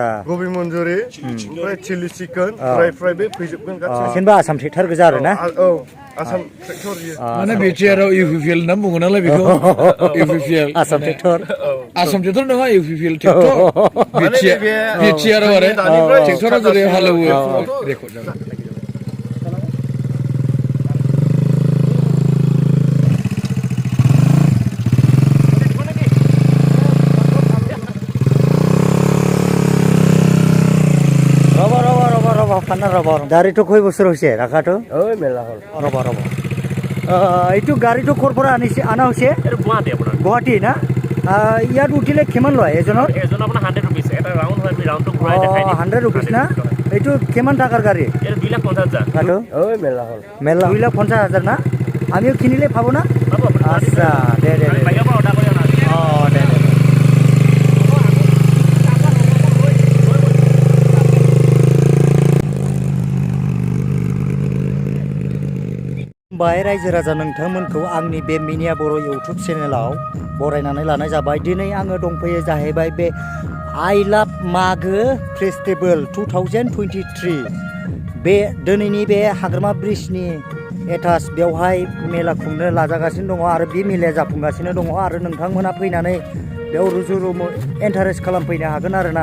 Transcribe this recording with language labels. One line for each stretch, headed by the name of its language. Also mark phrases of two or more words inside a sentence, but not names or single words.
Bodo: गबि मन्जुरि ओमफ्राय
English: chilli chicken fry
Bodo: बे फैजोबगोन गासिबो आसाम ट्रेक्टर गोजा आरो ना औ आसाम ट्रेक्टर माने बिटिआरआव इउपिपिएल होनना बुङो नालाय बेखौ इउपिपिएल आसाम ट्रेक्टर नङा इउपिपिएल ट्रेक्टर बिटिआरआव आरो ट्रेक्टरा जेरै हालेवो रेकर्ड जाबाय।
Bangla: গাড়ি তো কয় বছর হয়েছে রাখাটো? ওই মেলা হল
Assamese: রব এইটো গাড়ি তো ক'ৰ পৰা আনা হৈছে? গুৱাহাটী না? ইয়াত উঠিলে কিমান লয় এজনৰ? আপোনাৰ 100 रुपीस এটা ৰাউন্ড হয়, আমি ৰাউন্ডটো ঘূৰাই দেখাই দিম। 100 रुपीस না? এইটো কিমান টাকাৰ গাড়ী? এটা 2,50,000
Bangla: ওই মেলা হল
Assamese: 2,50,000 না? আমিও কিনিলে পাবো না? আচ্ছা দে বাহিৰৰ পৰা অৰ্ডাৰ কৰি অনা
Bodo: দে बाय रायजो राजा नोंथांमोनखौ आंनि बे मिनिया बर' इउटुब चेनेलाव बरायनानै लानाय जाबाय। दिनै आङो दंफैयो जाहैबाय बे आई लाभ मागो फेस्टिवल 2023 बे दिनैनि बे हाग्रामा ब्रिजनि एटाच बेवहाय मेला खुंनो लाजागासिनो दङ आरो बे मेलाया जाफुंगासिनो दङ आरो नोंथांमोना फैनानै बेयाव रुजु रुमु इन्टारेस्ट खालामफैनो हागोन आरोना।